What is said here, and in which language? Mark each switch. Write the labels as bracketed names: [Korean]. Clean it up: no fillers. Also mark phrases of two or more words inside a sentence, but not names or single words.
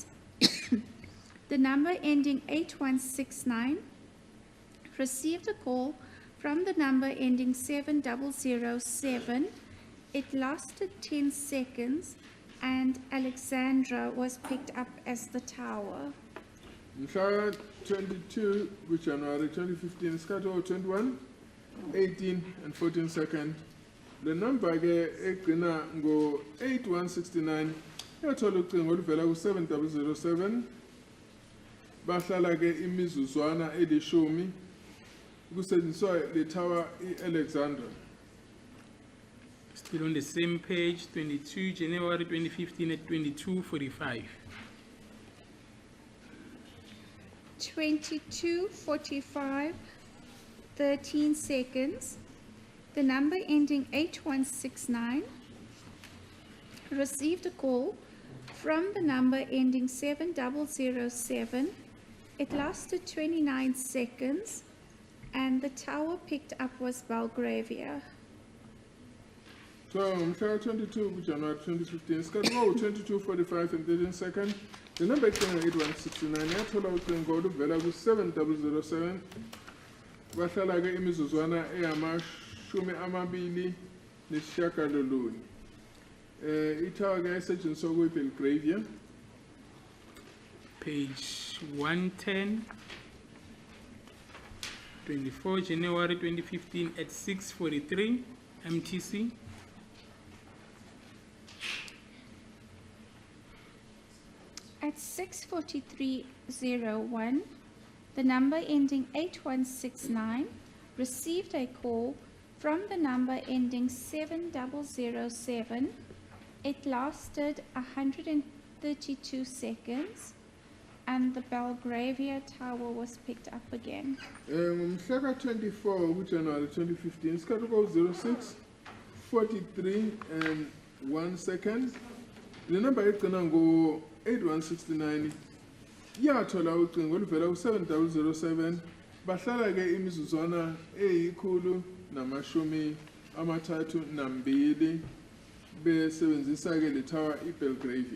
[English] The number ending 8169 received a call from the number ending 7007. It lasted 10 seconds and Alexandra was picked up as the tower. [North Ndebele] Mhla 22 January 2015, isikhathi ku-21:18:14 second. Le number ke egcina ngo-8169 yathola ucingo oluvela ku-7007. Bahlala ke imizuzwana elishumi kusetshenziswa le tower iAlexandra. [English] Still on the same page, 22 January 2015 at 22:45. 22:45, 13 seconds. The number ending 8169 received a call from the number ending 7007. It lasted 29 seconds and the tower picked up was Belgravia. [North Ndebele] So mhla 22 January 2015, isikhathi ku-22:45 [English] and 13 second. [North Ndebele] The number egcina 8169 yathola ucingo oluvela ku-7007. Bahlala ke imizuzwana engama-29. Itower ke esetshenziswa kuyiBelgravia. [English] Page 110, 24 January 2015 at 6:43, MTC. At 6:43:01, the number ending 8169 received a call from the number ending 7007. It lasted 132 seconds and the Belgravia tower was picked up again. [North Ndebele] Mhla ka-24 January 2015, isikhathi ku-06:43 [English] and 1 second. [North Ndebele] Le number egcina ngo-8169 yathola ucingo oluvela ku-7007 bahlala ke imizuzwana eyikhulu namashumi amathathu nambili besebenzisa ke le tower iBelgravia.